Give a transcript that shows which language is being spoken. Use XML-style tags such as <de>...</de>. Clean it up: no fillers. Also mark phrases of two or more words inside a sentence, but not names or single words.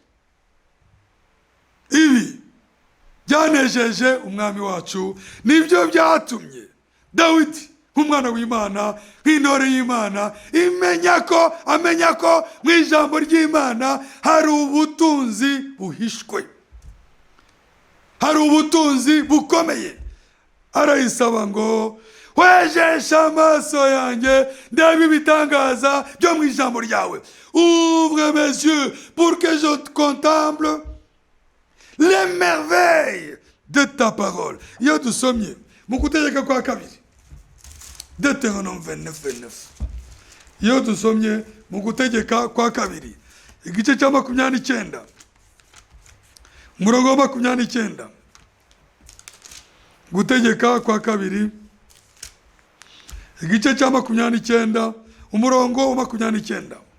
<rw>Ibi byanejeje Umwami wacu, nibyo byatumye Dawidi nk'umwana w'imana, nk'intore y'imana, amenya ko mu ijambo ry'imana hari ubutunzi buhishwe, hari ubutunzi bukomeye. Arayisaba ngo wejesha amaso yanjye ndebe ibitangaza byo mu ijambo ryawe.</rw> <fr>Ouvre mes yeux pour que je contemple les merveilles de ta parole.</fr> <rw>Iyo dusomye mu gutegeka kwa kabiri, Deutéronome 29:29. Iyo dusomye mu gutegeka kwa kabiri, igice cya 29, umurongo wa 29. Gutegeka kwa kabiri, igice cya 29, umurongo wa 29.</rw>